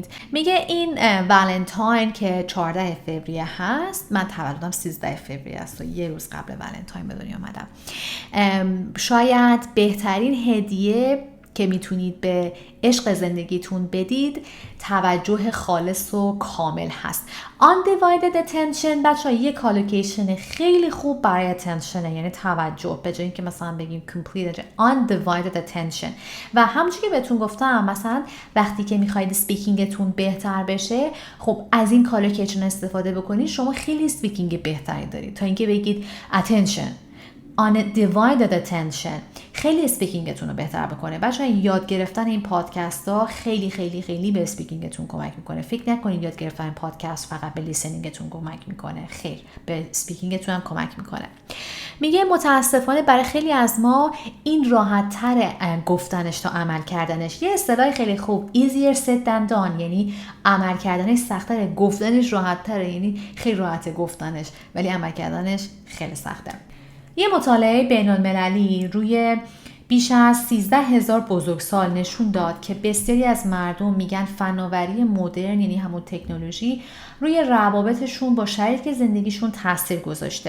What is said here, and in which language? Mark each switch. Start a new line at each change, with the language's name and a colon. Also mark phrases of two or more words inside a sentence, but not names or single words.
Persian: میگه این ولنتاین که 14 فوریه هست، من تولدم 13 فوریه است و یه روز قبل ولنتاین به دنیا اومدم. شاید بهترین هدیه که میتونید به عشق زندگیتون بدید توجه خالص و کامل هست.
English: undivided attention
Persian: بچه‌ها یه کالوکیشن خیلی خوب برای attention، یعنی توجه، به جای اینکه مثلا بگیم
English: complete undivided attention.
Persian: و همونجوری که بهتون گفتم مثلا وقتی که میخواید اسپیکینگتون بهتر بشه، خب از این کالوکیشن استفاده بکنید، شما خیلی اسپیکینگ بهتری دارید تا اینکه بگید attention.
English: undivided attention
Persian: خیلی اسپیکینگتون رو بهتر بکنه. بچه‌ها یاد گرفتن این پادکست ها خیلی خیلی خیلی به اسپیکینگتون کمک میکنه. فکر نکنید یاد گرفتن این پادکست فقط به لیسنینگتون کمک میکنه، خیر، به اسپیکینگتون هم کمک میکنه. میگه متاسفانه برای خیلی از ما این راحت تر گفتنش تا عمل کردنش. یه اصطلاح خیلی خوب
English: easier said than done،
Persian: یعنی عمل کردنش سخت‌تره، گفتنش راحت تره، یعنی خیلی راحته گفتنش ولی عمل کردنش خیلی سخته. یه مطالعه بین‌المللی روی بیش از 13,000 بزرگسال نشون داد که بسیاری از مردم میگن فناوری مدرن، یعنی همون تکنولوژی، روی روابطشون با شریک زندگیشون تاثیر گذاشته.